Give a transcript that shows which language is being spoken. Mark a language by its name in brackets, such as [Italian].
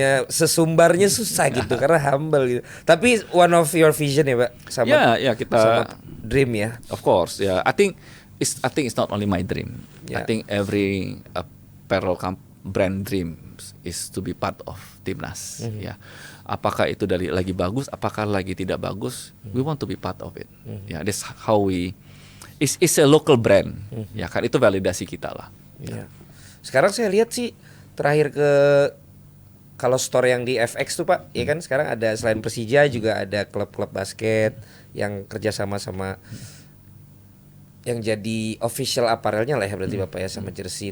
[Indonesian] Sesumbarnya susah gitu karena humble gitu. Tapi [English] one of your vision [Indonesian] ya Pak sama kita sama [English] dream [Indonesian] ya. [English] Of course, ya. I think it's not only my dream. I think every apparel brand dream dreams is to be part of timnas. [Indonesian] Ya, apakah itu dari lagi bagus, apakah lagi tidak bagus, [English] we want to be part of it. Ya, that's how we is a local brand. [Indonesian] Ya kan, itu validasi kita lah. Ya. Sekarang saya lihat sih terakhir kalau store yang di FX tuh Pak, ya kan sekarang ada selain Persija juga ada klub-klub basket yang kerjasama sama yang jadi official apparelnya lah ya berarti Bapak ya, sama jersey.